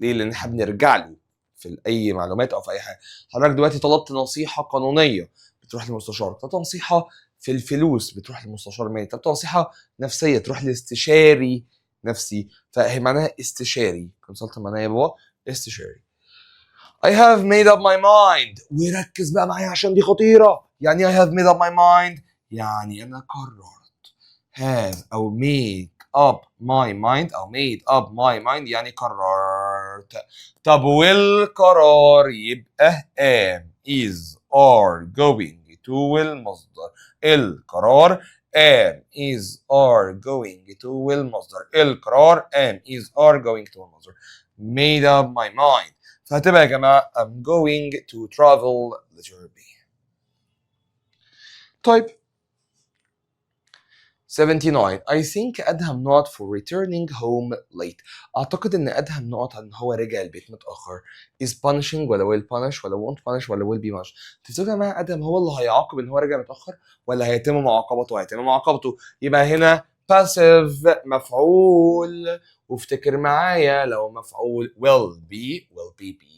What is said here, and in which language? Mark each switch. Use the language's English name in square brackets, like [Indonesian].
[Arabic] ليه؟ لان احنا بنرجع له في اي معلومات او في اي حاجه. حضرتك دلوقتي طلبت نصيحه قانونيه بتروح للمستشار، طلبت نصيحه في الفلوس بتروح للمستشار مالي، طلبت نصيحه نفسيه تروح لاستشاري نفسي. فهي معناها استشاري. كونسلتنت معناها يا بابا استشاري. [English] I have made up my mind. [Arabic] وركز بقى معايا عشان دي خطيره. [English] يعني I have made up my mind [Arabic] يعني انا قررت. [English] have او make up my mind او made up my mind يعني قررت. [Arabic] طب والقرار يبقى am is are going to والمصدر. القرار am is are going to والمصدر. القرار am is are going to والمصدر. [English] made up my mind. [Arabic] فهتبقى يا جماعة [English] I'm going to travel letter B. [Arabic] طيب [English] 79 I think أدهم not for returning home late. [Arabic] أعتقد إن أدهم نقط عن هو رجع البيت متأخر. [English] is punishing ولا will punish ولا won't punish ولا will be punished. [Arabic] تفتكروا يا جماعة أدهم هو اللي هيعاقب إن هو رجع متأخر ولا هيتم معاقبته؟ هيتم معاقبته. يبقى هنا passive مفعول. وافتكر معايا لو مفعول [English] will be will be.